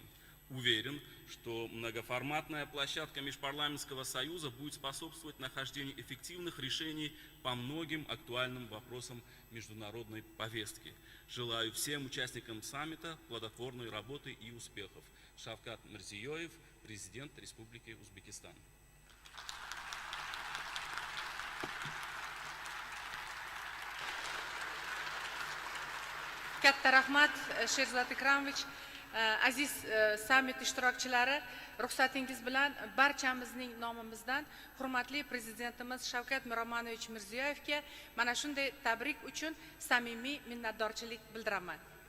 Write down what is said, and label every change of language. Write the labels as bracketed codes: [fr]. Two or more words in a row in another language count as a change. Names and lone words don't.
[ru] Уверен, что многоформатная площадка Межпарламентского союза будет способствовать нахождению эффективных решений по многим актуальным вопросам международной повестки. Желаю всем участникам саммита плодотворной работы и успехов. Шавкат Мирзиёев, президент Республики Узбекистан. [uz] Katta rahmat Sherzod Ikromovich. Aziz sammit ishtirokchilari, ruxsatingiz bilan barchamizning nomimizdan hurmatli prezidentimiz Shavkat Miromonovich Mirziyoyevga mana shunday tabrik uchun samimiy minnatdorchilik bildiraman.